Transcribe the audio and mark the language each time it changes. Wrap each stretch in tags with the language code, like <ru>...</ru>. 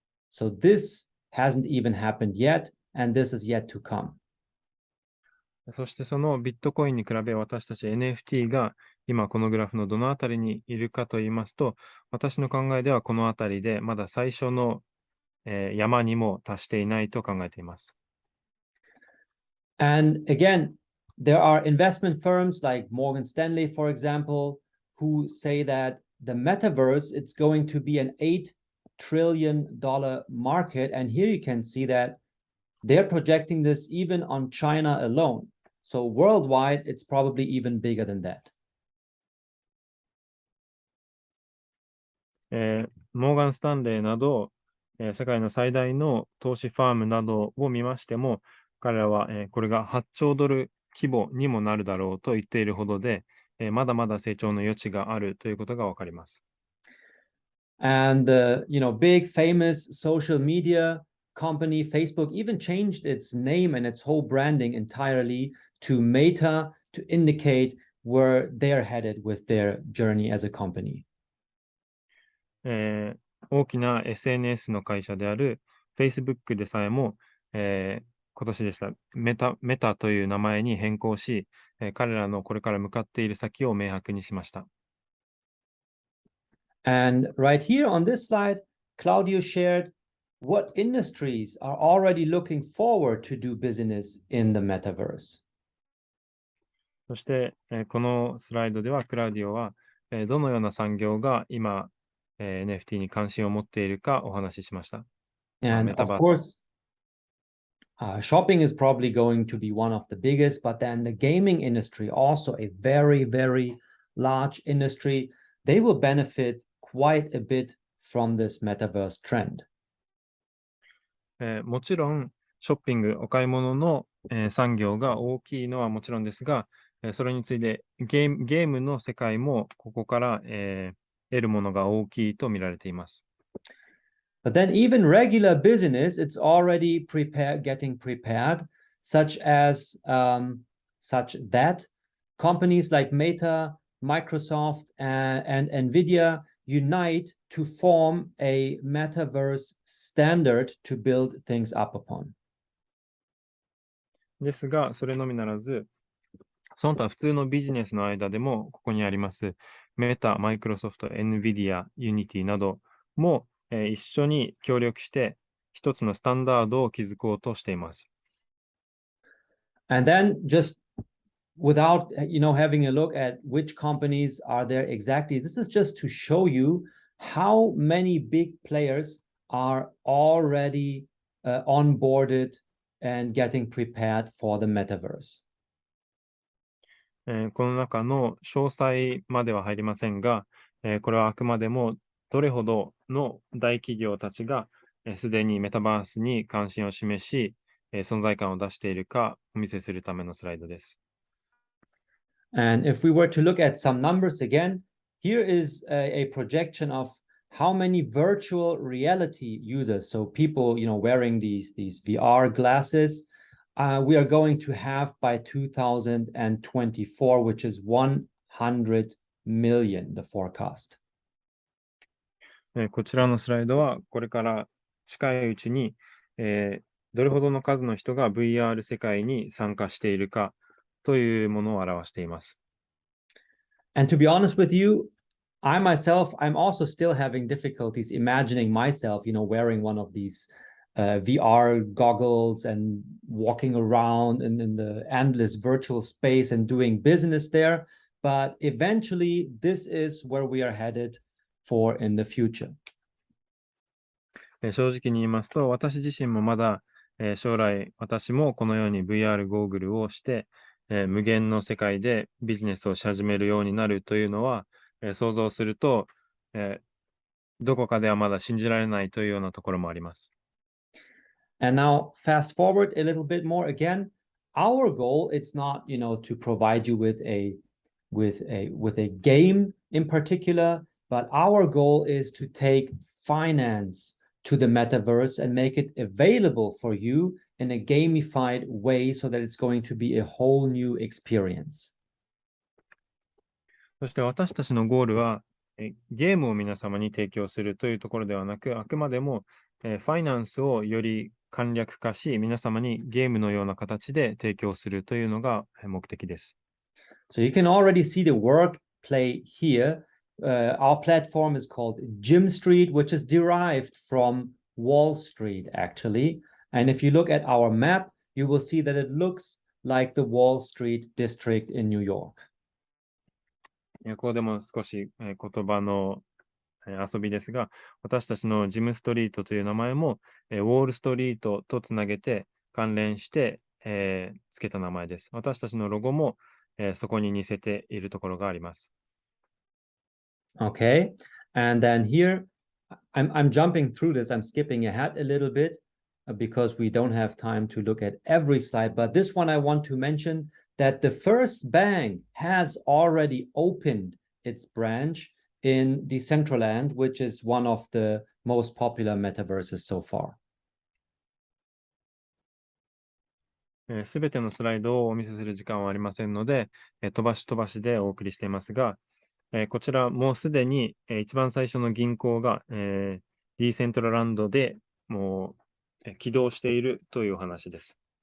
<en>So this hasn't even happened yet, and this is yet to come.</en> <ja>そしてそのビットコインに比べ私たち NFT が今このグラフのどのあたりにいるかと言いますと、私の考えではこのあたりでまだ最初の、山にも達していないと考えています。</ja> <en>And again, there are investment firms like Morgan Stanley, for example, who say that the metaverse, it's going to be an $8 trillion market. And here you can see that they're projecting this even on China alone. So worldwide, it's probably even bigger than that.</en> <ja>モーガン・スタンレーなど、世界の最大の投資ファームなどを見ましても、彼らは、これが8兆ドル規模にもなるだろうと言っているほどで、まだまだ成長の余地があるということがわかります。</ja> <en>And the, big famous social media company Facebook even changed its name and its whole branding entirely to Meta to indicate where they're headed with their journey as a company.</en> <ja>大きな SNS の会社である Facebook でさえも、今年でしたメタという名前に変更し、彼らのこれから向かっている先を明白にしました。</ja> <en>And right here on this slide, Claudio shared what industries are already looking forward to do business in the metaverse?</en> <ja>そして、このスライドではクラウディオは、どのような産業が今、NFT に関心を持っているかお話ししました。</ja> <en>And of course, shopping is probably going to be one of the biggest, but then the gaming industry, also a very, very large industry, they will benefit quite a bit from this metaverse trend.</en> <ja>もちろん、ショッピング、お買い物の、産業が大きいのはもちろんですが、それについてゲームの世界もここから、得るものが大きいと見られています。</ja> <en>But then even regular business, it's already getting prepared, such that companies like Meta, Microsoft, and Nvidia unite to form a metaverse standard to build things up upon.</en> <ja>ですが、それのみならず、その他普通のビジネスの間でもここにあります、メタ、マイクロソフト、NVIDIA、Unity なども、一緒に協力して一つのスタンダードを築こうとしています。</ja> <en>And then just without having a look at which companies are there exactly, this is just to show you how many big players are already onboarded and getting prepared for the metaverse.</en> <ja>この中の詳細までは入りませんが、これはあくまでもどれほどの大企業たちがすでにメタバースに関心を示し、存在感を出しているかお見せするためのスライドです。</ja> <en>And if we were to look at some numbers again, here is a projection of how many virtual reality users, so people, wearing these VR glasses, we are going to have by 2024, which is 100 million, the forecast.</en> <ja>こちらのスライドはこれから近いうちに、どれほどの数の人が VR 世界に参加しているかというものを表しています。</ja> <en>And to be honest with you, I myself, I'm also still having difficulties imagining myself, wearing one of these VR goggles and walking around in the endless virtual space and doing business there. But eventually, this is where we are headed for in the future.</en> <ja>正直に言いますと、私自身もまだ、将来、私もこのように VR ゴーグルをして、無限の世界でビジネスをし始めるようになるというのは、想像すると、どこかではまだ信じられないというようなところもあります。</ja> <en>And now fast forward a little bit more again. Our goal, it's not, to provide you with a game in particular, but our goal is to take finance to the metaverse and make it available for you in a gamified way so that it's going to be a whole new experience.</en> <ja>そして私たちのゴールは、ゲームを皆様に提供するというところではなく、あくまでも、ファイナンスをより簡略化し、皆様にゲームのような形で提供するというのが目的です。</ja> <en>So you can already see the wordplay here. Our platform is called Gym Street, which is derived from Wall Street, actually. And if you look at our map, you will see that it looks like the Wall Street district in New York.</en> <ja>ここでも少し言葉の遊びですが、私たちのジムストリートという名前もウォールストリートとつなげて関連してつけた名前です。私たちのロゴもそこに似せているところがあります。</ja> <en>Okay, and then here, I'm jumping through this. I'm skipping ahead a little bit because we don't have time to look at every slide. But this one I want to mention that the first bank has already opened its branch in Decentraland, which is one of the most popular metaverses so far.</en> <ja>すべてのスライドをお見せする時間はありませんので、飛ばしでお送りしていますが、こちらもうすでに、一番最初の銀行が、ディーセントラランドでもう、起動しているというお話です。</ja>